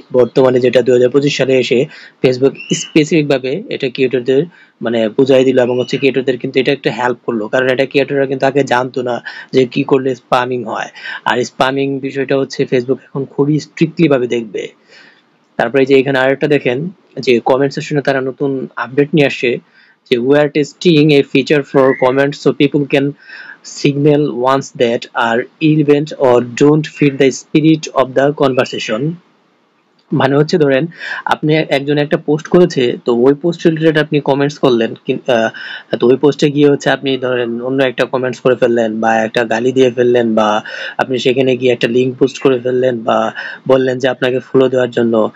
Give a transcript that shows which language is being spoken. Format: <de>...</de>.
<bn>বর্তমানে যেটা 2025 সালে এসে ফেসবুক স্পেসিফিক ভাবে এটা ক্রিয়েটরদের মানে বুঝাই দিল, এবং হচ্ছে ক্রিয়েটরদের কিন্তু এটা একটা হেল্প করলো, কারণ এটা ক্রিয়েটররা কিন্তু আগে জানতো না যে কি করলে স্পামিং হয়। আর স্পামিং বিষয়টা হচ্ছে ফেসবুক এখন খুবই স্ট্রিক্টলি ভাবে দেখবে। তারপরে যে এখানে আরেকটা দেখেন যে কমেন্ট সেকশনে তারা নতুন আপডেট নিয়ে আসছে, যে</bn> <en>we are testing a feature for comments so people can signal ones that are irrelevant or don't fit the spirit of the conversation।</en> <bn>মানে হচ্ছে ধরেন আপনি একজন একটা পোস্ট করেছে, তো ওই পোস্ট রিলেটেড আপনি কমেন্টস করলেন, তো ওই পোস্টে গিয়ে হচ্ছে আপনি ধরেন অন্য একটা কমেন্টস করে ফেললেন বা একটা গালি দিয়ে ফেললেন, বা আপনি সেখানে গিয়ে একটা লিঙ্ক পোস্ট করে ফেললেন, বা বললেন যে আপনাকে ফলো দেওয়ার জন্য।</bn>